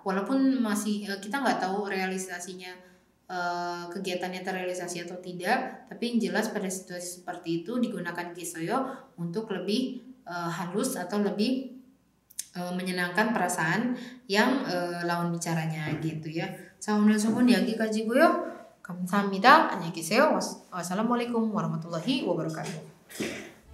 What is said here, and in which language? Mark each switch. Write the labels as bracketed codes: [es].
[id] Walaupun masih kita nggak tahu realisasinya, kegiatannya terrealisasi atau tidak, tapi yang jelas pada situasi seperti itu digunakan gesoyo untuk lebih halus atau lebih menyenangkan perasaan yang lawan bicaranya gitu ya. [ko] 자, 오늘 수업은 여기까지고요. 감사합니다. 안녕히 계세요. [ar] wassalamualaikum warahmatullahi wabarakatuh.